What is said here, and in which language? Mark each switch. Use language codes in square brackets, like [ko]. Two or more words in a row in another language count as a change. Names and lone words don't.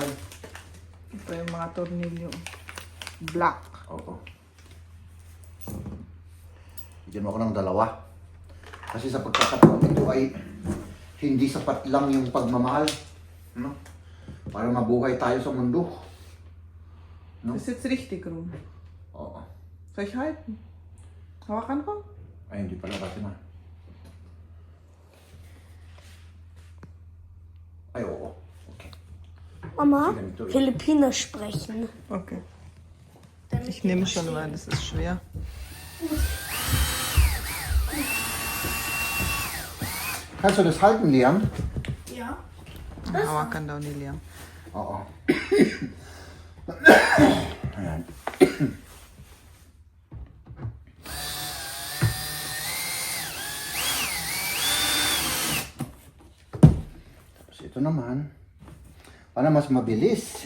[tl] Ito yung mga tornilyo. Black. Oo. Bigyan mo ako ng dalawa. Kasi sa pagkakataong ito ay hindi sapat lang yung pagmamahal. No? Para mabuhay tayo sa mundo. No? [de] Das ist jetzt richtig rum. [tl] Oo. [de] Soll ich halten? [tl] Hawakan ko? Ay, hindi pala kasi na. Ay, oo. Okay. Mama, Sige, ganito. [de] Filipinisch sprechen. Okay. Ich nehme schon, weil das ist schwer. Kannst du das halten, Liam? Ja. [tl] Hawakan daw ni Liam. Oo. Ayan. Tapos ito naman, para mas mabilis.